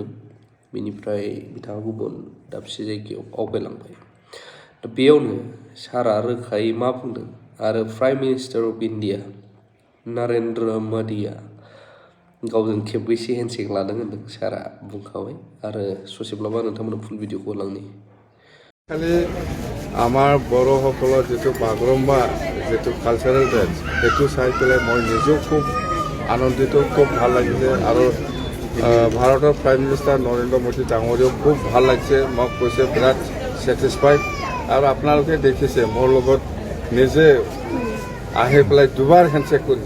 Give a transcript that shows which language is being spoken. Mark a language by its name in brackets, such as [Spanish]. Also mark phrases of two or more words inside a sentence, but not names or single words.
[Bodo] बेनिफ्राय बिथाङा गुबुन दाबसे जायगायाव आवगायलांबाय। दा बेयावनो सारा रोखायै मा बुंदों आरो [English] prime minister of India [Bodo] नरेन्द्र मदिया गावजों खेबबैसे हेन्डसेक लादों होनदों सारा बुंखाबाय आरो ससेब्लाबा नोंथांमोननो [English] full video [Bodo] होलांनि। [Assamese] খালি আমাৰ বড়োসকলৰ যিটো বাগৰুম্বা যিটো [English] cultural dress [Assamese] সেইটো চাই পেলাই মই নিজেও খুব আনন্দিত, খুব ভাল লাগিছে আৰু ভাৰতৰ [English] prime minister [Assamese] নৰেন্দ্ৰ মোদী ডাঙৰীয়াও খুব ভাল লাগিছে। মোক কৈছে বিৰাট ছেটিছফাইড আৰু আপোনালোকে দেখিছে মোৰ লগত নিজে আহি পেলাই দুবাৰ হেণ্ডশেক কৰিছে।